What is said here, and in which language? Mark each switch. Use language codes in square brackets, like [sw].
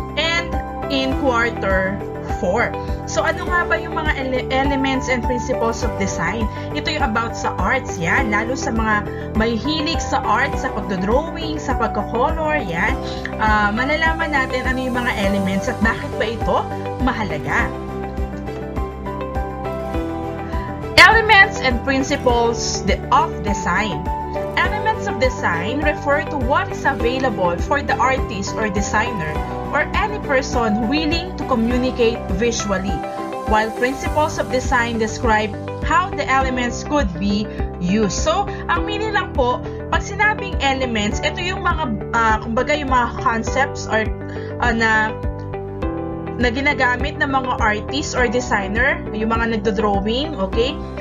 [en] And in quarter 4. So, [tl] ano nga ba yung mga [en] elements and principles of design? [tl] Ito yung about sa arts, yan. Lalo sa mga may hilig sa arts, sa pagdodrawing, sa pagkakolor, yan. Malalaman natin ano yung mga elements at bakit ba ito mahalaga. [en] Elements and principles of design. Elements of design refer to what is available for the artist or designer or any person willing to communicate visually, while principles of design describe how the elements could be used. [tl] So, ang meaning lang po, pag sinabing elements, ito yung mga, kumbaga yung mga concepts or na ginagamit ng mga artist or designer, yung mga nagdo-drawing, okay?